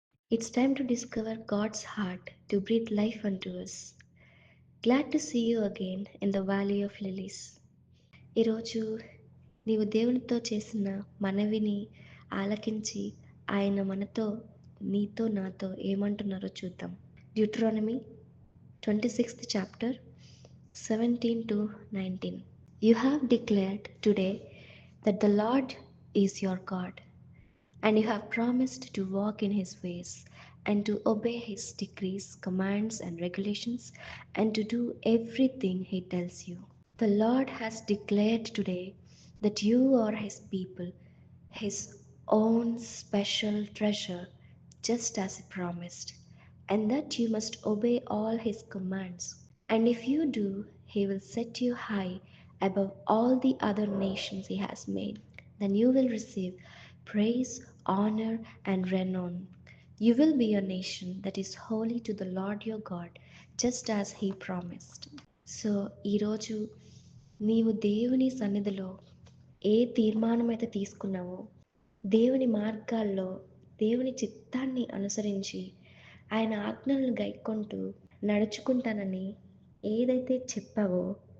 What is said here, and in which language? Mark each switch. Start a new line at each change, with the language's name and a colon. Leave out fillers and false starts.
English: It's time to discover God's heart to breathe life unto us. Glad to see you again in the Valley of Lilies.
Telugu: ఈరోజు నీవు దేవునితో చేసిన మనవిని ఆలకించి ఆయన మనతో నీతో నాతో ఏమంటున్నారో చూద్దాం.
English: Deuteronomy 26th chapter 17 to 19. You have declared today that the Lord is your God, and you have promised to walk in his ways and to obey his decrees, commands, and regulations, and to do everything he tells you. The Lord has declared today that you are his people, his own special treasure, just as he promised, and that you must obey all his commands. And if you do, he will set you high above all the other nations he has made. Then you will receive praise, honor, and renown. You will be a nation that is holy to the Lord your God, just as he promised.
Telugu: So ఈరోజు నీవు దేవుని సన్నిధిలో ఏ తీర్మానం అయితే తీసుకున్నావో, దేవుని మార్గాల్లో దేవుని చిత్తాన్ని అనుసరించి ఆయన ఆజ్ఞలను గైక్కొంటూ నడుచుకుంటానని ఏదైతే చెప్పావో